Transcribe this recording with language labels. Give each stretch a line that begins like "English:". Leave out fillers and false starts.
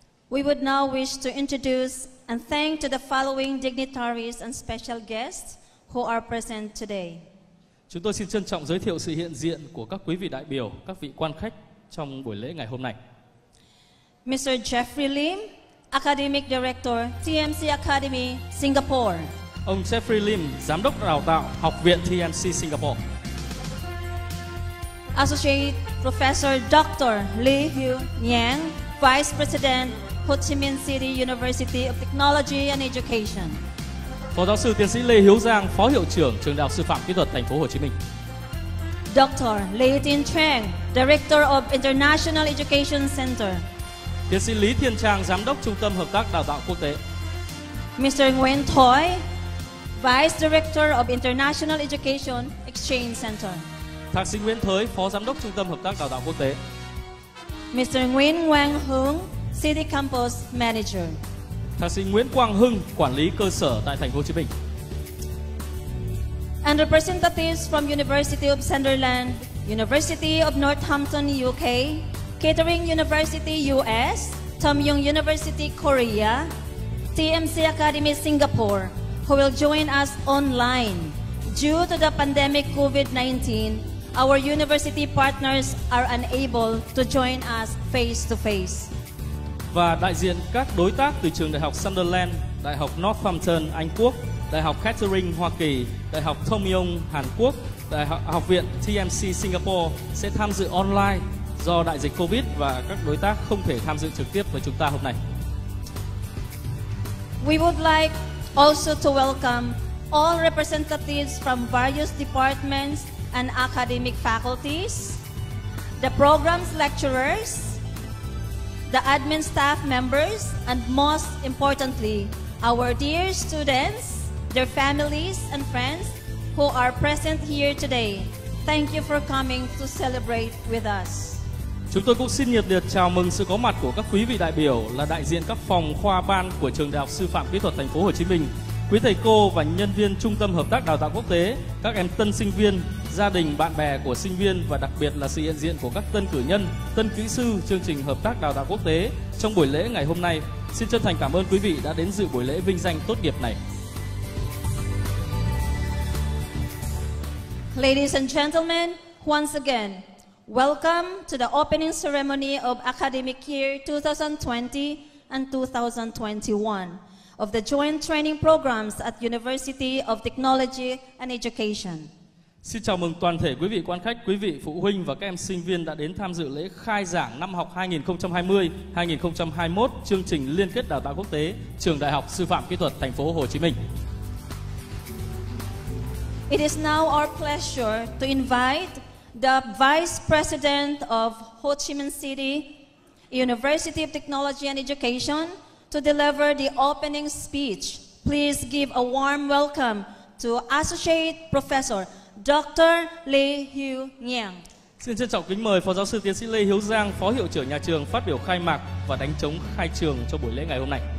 English: We would now wish to introduce and thank to the following dignitaries and special guests who are present today.
Vietnamese: Chúng tôi xin trân trọng giới thiệu sự hiện diện của các quý vị đại biểu, các vị quan khách trong buổi lễ ngày hôm nay.
English: Mr. Jeffrey Lim, Academic Director, TMC Academy, Singapore.
Vietnamese: Ông Jeffrey Lim, Giám đốc đào tạo Học viện TMC Singapore.
English: Associate Professor Dr. Lee Hugh Yang, Vice President, Ho Chi Minh City University of Technology and Education.
Vietnamese: Phó giáo sư tiến sĩ Lê Hiếu Giang, Phó hiệu trưởng Trường Đại học Sư phạm Kỹ thuật Thành phố Hồ Chí Minh.
English: Dr. Lê Tin Trang, Director of International Education Center.
Vietnamese: Tiến sĩ Lý Thiên Trang, Giám đốc Trung tâm Hợp tác Đào tạo Quốc tế.
English: Mr. Nguyen Thoi, Vice Director of International Education Exchange Center.
Vietnamese: Thạc sĩ Nguyễn Thới, Phó Giám đốc Trung tâm Hợp tác Đào tạo Quốc tế.
English: Mr. Nguyen Quang Hưng, City Campus Manager.
Vietnamese: Thạc sĩ Nguyễn Quang Hưng, Quản lý cơ sở tại Thành phố Hồ Chí Minh.
English: And representatives from University of Sunderland, University of Northampton, UK, Kettering University, US, Tom Young University, Korea, TMC Academy, Singapore, who will join us online. Due to the pandemic COVID-19, our university partners are unable to join us face to face.
Vietnamese: Và đại diện các đối tác từ trường Đại học Sunderland, Đại học Northampton, Anh Quốc, Đại học Kettering, Hoa Kỳ, Đại học Tom Young, Hàn Quốc, Đại học viện TMC Singapore sẽ tham dự online do đại dịch Covid và các đối tác không thể tham dự trực tiếp với chúng ta hôm nay.
English: We would like also to welcome all representatives from various departments and academic faculties, the program's lecturers, the admin staff members, and most importantly, our dear students, their families and friends who are present here today. Thank you for coming to celebrate with us.
Vietnamese: Chúng tôi cũng xin nhiệt liệt chào mừng sự có mặt của các quý vị đại biểu là đại diện các phòng khoa ban của Trường Đại học Sư phạm Kỹ thuật Thành phố Hồ Chí Minh, quý thầy cô và nhân viên Trung tâm Hợp tác Đào tạo Quốc tế, các em tân sinh viên, gia đình, bạn bè của sinh viên và đặc biệt là sự hiện diện của các tân cử nhân, tân kỹ sư chương trình Hợp tác Đào tạo Quốc tế trong buổi lễ ngày hôm nay. Xin chân thành cảm ơn quý vị đã đến dự buổi lễ vinh danh tốt nghiệp này.
English: Ladies and gentlemen, once again, welcome to the opening ceremony of academic year 2020 and 2021 of the joint training programs at University of Technology and Education.
Vietnamese: Xin chào mừng toàn thể quý vị quan khách, quý vị phụ huynh và các em sinh viên đã đến tham dự lễ khai giảng năm học 2020-2021 chương trình Liên kết Đào tạo Quốc tế Trường Đại học Sư phạm Kỹ thuật Thành phố Hồ Chí Minh.
English: It is now our pleasure to invite the Vice President of Ho Chi Minh City University of Technology and Education to deliver the opening speech. Please give a warm welcome to Associate Professor Dr. Lê Hiếu Giang.
Vietnamese: Xin trân trọng kính mời Phó giáo sư tiến sĩ Lê Hiếu Giang, Phó hiệu trưởng nhà trường phát biểu khai mạc và đánh trống khai trường cho buổi lễ ngày hôm nay.